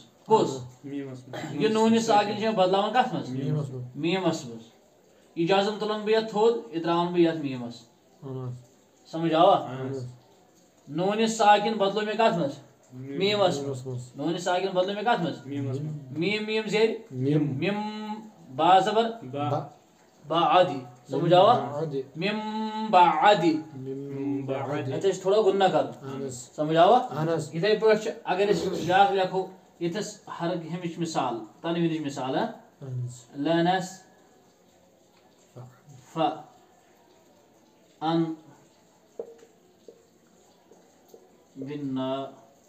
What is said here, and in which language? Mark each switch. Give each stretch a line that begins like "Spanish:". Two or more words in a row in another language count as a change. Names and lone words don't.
Kashmiri: کُس؟ یہ نون ساکن چھ مےٚ بدلاوان کتھ منٛز؟ میٖمس منٛز. یہِ جزم تُلن بہٕ یتھ تھوٚد، یہِ تراون بہٕ یتھ میٖمس. سمجھ آوا؟ نون ساکن بدلو مےٚ کتھ منٛز؟ میٖمس منٛز. نون ساکن بدلو مےٚ کتھ منٛز؟ میم زیر میم با زبر با عادی. سمجھ آوا؟ میم با عادی. اتھ تھوڑا گنہ کرُن. سمجھ آوا؟ یتھے پٲٹھۍ اگر أسۍ بیٛاکھ لیکھو یتھس ہمِچ مثال، تنوینٕچ مثال.
Arabic: لنس ف ان بالناصیتی.